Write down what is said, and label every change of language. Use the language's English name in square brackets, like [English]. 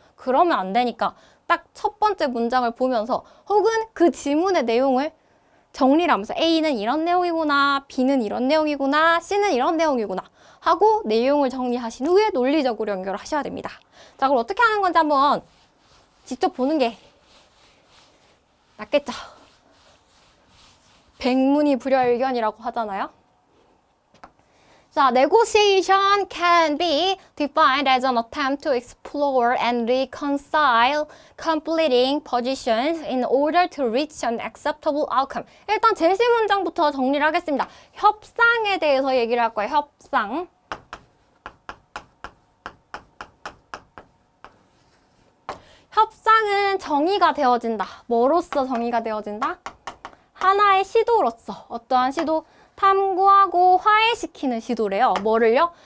[Korean] 그러면 안 되니까 딱 첫 번째 문장을 보면서 혹은 그 지문의 내용을 정리를 하면서 A는 이런 내용이구나, B는 이런 내용이구나, C는 이런 내용이구나 하고 내용을 정리하신 후에 논리적으로 연결을 하셔야 됩니다. 자, 그럼 어떻게 하는 건지 한번 직접 보는 게 낫겠죠. 백문이 불여일견이라고 하잖아요. [English] 자, negotiation can be defined as an attempt to explore and reconcile conflicting positions in order to reach an acceptable outcome. [Korean] 일단 제시 문장부터 정리를 하겠습니다. 협상에 대해서 얘기를 할 거예요. 협상. 협상은 정의가 되어진다. 뭐로써 정의가 되어진다? 하나의 시도로서. 어떠한 시도? 탐구하고 화해시키는 시도래요. 뭐를요?